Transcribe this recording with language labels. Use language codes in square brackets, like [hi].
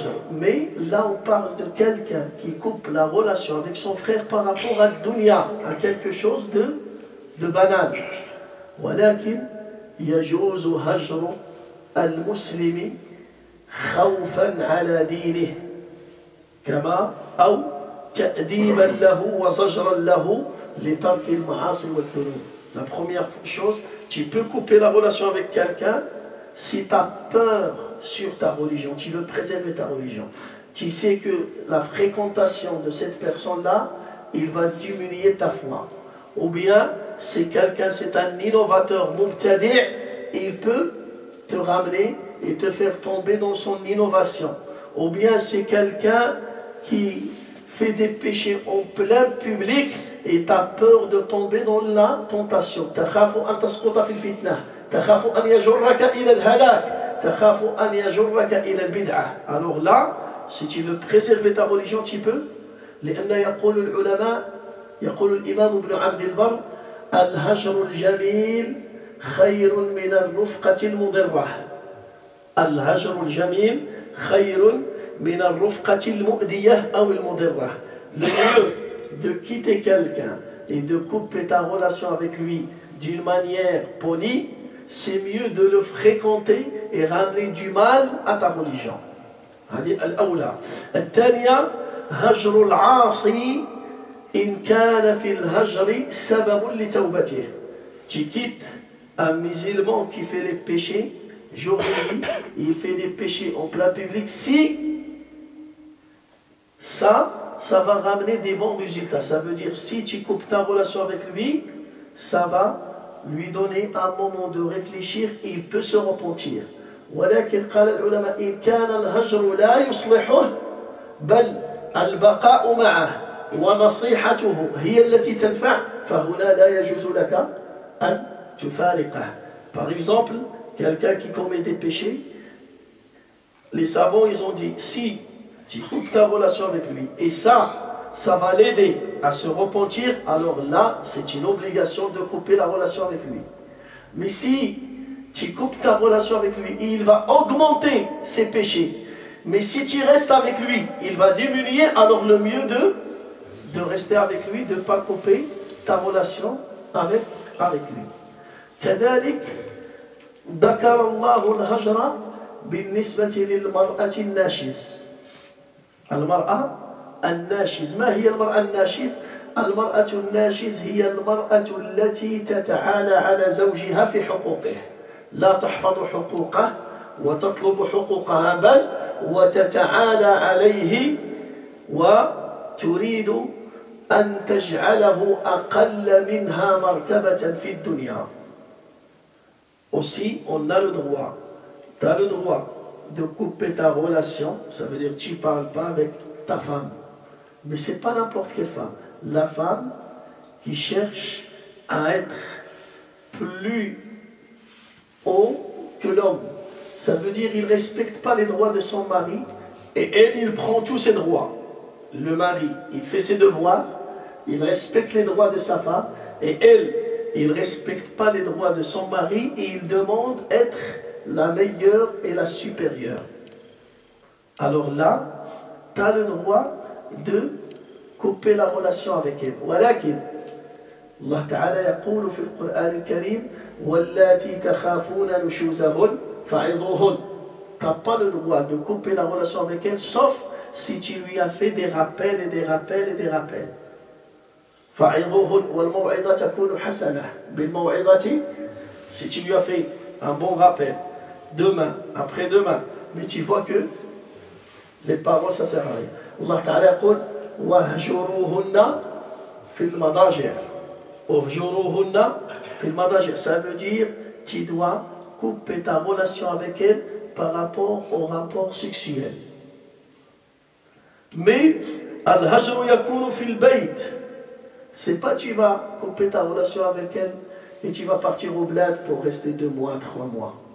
[fr] Mais là, on parle de quelqu'un qui coupe la relation avec son frère par rapport à dunya, à quelque chose de banal. [ar] ولكن يجوز هجر المسلم خوفا على دينه كما أو تأديبا له وزجرا له لترك المعاصي والذنوب. [fr] La première chose, tu peux couper la relation avec quelqu'un si tu as peur sur ta religion, tu veux préserver ta religion. Tu sais que la fréquentation de cette personne-là, il va diminuer ta foi. Ou bien, c'est quelqu'un, c'est un innovateur, mubtadi', il peut te ramener et te faire tomber dans son innovation. Ou bien, c'est quelqu'un qui fait des péchés en plein public et tu as peur de tomber dans la tentation. [ar] تخاف أن تسقط في الفتنة، تخاف أن يجرك إلى الهلاك، تخاف أن يجرك إلى البدعة. [fr] Alors là, si tu veux préserver ta religion, tu peux. [ar] لأن يقول العلماء، يقول الإمام ابن عبد البر: الهجر الجميل خير من الرفقة المضرة. الهجر الجميل خير من الرفقة المؤذية أو المضرة. [fr] Le mieux de quitter quelqu'un et de couper ta relation avec lui d'une manière polie, c'est mieux de le fréquenter et ramener du mal à ta religion. [ar] هذه الأولى. الثانية هجر العاصي إن كان في الهجر سبب لتوبته. [fr] Tu quittes un musulman qui fait les péchés, jour et nuit, il fait des péchés en plein public, si ça va ramener des bons résultats. Ça veut dire, si tu coupes ta relation avec lui, ça va lui donner un moment de réfléchir et il peut se repentir. [ar] ولكن قال العلماء إن كان الهجر لا يصلحه بل البقاء معه ونصيحته هي التي تنفع فهنا لا يجوز لك أن تفارقه. [fr] Par exemple, quelqu'un qui commet des péchés, les savants ils ont dit, si tu coupes ta relation avec lui et ça va l'aider à se repentir, alors là c'est une obligation de couper la relation avec lui. Mais si tu coupes ta relation avec lui, il va augmenter ses péchés. Mais si tu restes avec lui, il va diminuer, alors le mieux de rester avec lui, de ne pas couper ta relation avec lui. [ar] كذلك ذكر الله الهجر بالنسبة للمرأة الناشز. المرأة الناشز، ما هي المرأة الناشز؟ المرأة الناشز هي المرأة التي تتعالى على زوجها في حقوقه، لا تحفظ حقوقه وتطلب حقوقها، بل وتتعالى عليه وتريد أن تجعله أقل منها مرتبة في الدنيا. [fr] Aussi, on a le droit, tu as le droit de couper ta relation, ça veut dire que tu ne parles pas avec ta femme. Mais ce n'est pas n'importe quelle femme. La femme qui cherche à être plus haut que l'homme. Ça veut dire qu'il ne respecte pas les droits de son mari et elle, il prend tous ses droits. Le mari, il fait ses devoirs, il respecte les droits de sa femme et elle, il ne respecte pas les droits de son mari et il demande être la meilleure et la supérieure. Alors là, tu as le droit de couper la relation avec elle. [ar] ولكن الله تعالى يقول في القرآن الكريم واللاتي تخافون نشوزهن فعظوهن. [fr] Tu n'as pas le droit de couper la relation avec elle, sauf si tu lui as fait des rappels et des rappels et des rappels. [ar] فعظوهن والموعظة تكون حسنة بالموعظة. [fr] Si tu lui as fait un bon rappel, demain, après-demain, mais tu vois que les paroles ça sert à rien. [ar] Allah Ta'ala يقول وهجروهن في المضاجع. وهجروهن في المضاجع, [fr] ça veut dire tu dois couper ta relation avec elle par rapport au rapport sexuel. Mais [ar] al-hajru yakunu fil bayt. [fr] C'est pas tu vas couper ta relation avec elle et tu vas partir au bled pour rester 2 mois, 3 mois.